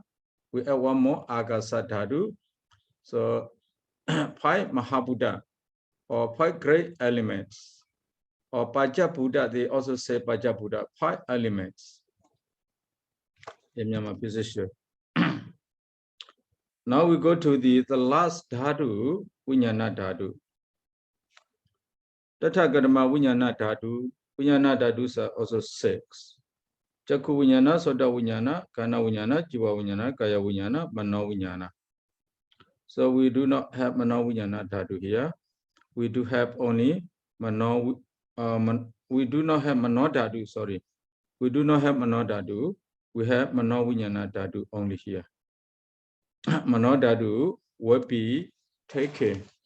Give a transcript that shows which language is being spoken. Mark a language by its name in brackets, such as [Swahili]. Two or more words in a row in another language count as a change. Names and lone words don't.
[English] We have one more [Pali] Akasa dhatu. [English] So 5 Mahabuddha or 5 great elements. Or [Pali] Paja Buddha, [English] they also say [Pali] Paja Buddha, [English] 5 elements. In Myanmar physician. Now we go to the last dhatu, [Pali] Vijnana dhatu. Tathāgatama Vijnana dhatu. Vijnana dhatus [English] are also 6. [Pali] Chakku Vijnana, Sota Vijnana, Kana Vijnana, Jiva Vijnana, Kaya Vijnana, Mano Vijnana. [English] So we do not have [Pali] Mano Vijnana dhatu [English] here. We do have only Mano, we do not have [Pali] Mano dhatu, [English] sorry. We do not have [Pali] Mano dhatu. [English] we have [Pali] Mano Vijnana Dhatu [English] only here. [Pali] Mano Dhatu [English] will be taken.